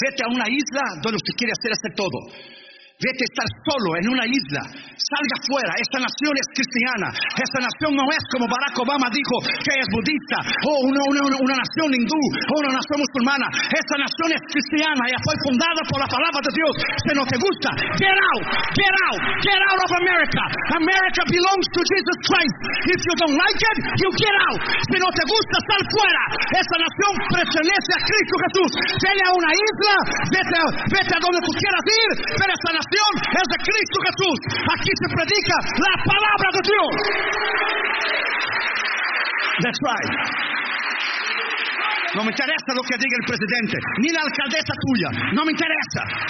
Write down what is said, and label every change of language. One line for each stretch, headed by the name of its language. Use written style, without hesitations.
Spanish: Vete a una isla donde usted quiere hacerse todo. Vete a estar solo en una isla. Salga afuera. Esta nación es cristiana. Esta nación no es como Barack Obama dijo, que es budista. O una nación hindú. O una nación musulmana. Esta nación es cristiana. Ya fue fundada por la palabra de Dios. Si no te gusta,
English: get out. Get out. Get out of America. America belongs to Jesus Christ. If you don't like it, you get out.
Spanish: Si no te gusta, sal fuera. Esta nación pertenece a Cristo Jesús. Vete a una isla. Vete a donde tú quieras ir. Pero esta nación es de Cristo Jesús. Aquí se predica la palabra de Dios.
English: That's right.
Spanish: No me interesa lo que diga el presidente, ni la alcaldesa tuya. No me interesa.